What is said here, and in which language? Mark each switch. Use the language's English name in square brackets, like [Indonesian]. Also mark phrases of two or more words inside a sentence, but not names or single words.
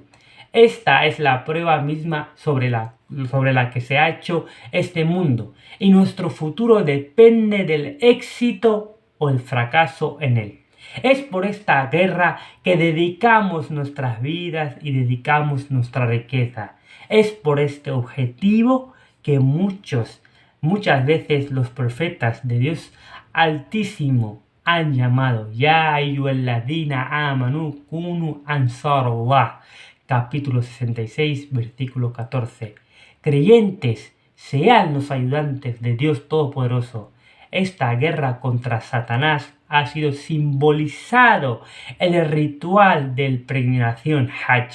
[Spanish] Esta es la prueba misma sobre la que se ha hecho este mundo, y nuestro futuro depende del éxito o el fracaso en él. Es por esta guerra que dedicamos nuestras vidas y dedicamos nuestra riqueza. Es por este objetivo que muchas veces los profetas de Dios Altísimo han llamado [Arabic] يا أيها الذين آمنوا كونوا أنصار الله. [Spanish] Capítulo 66, versículo 14. Creyentes, sean los ayudantes de Dios Todopoderoso. Esta guerra contra Satanás ha sido simbolizado en el ritual de peregrinación Hajj.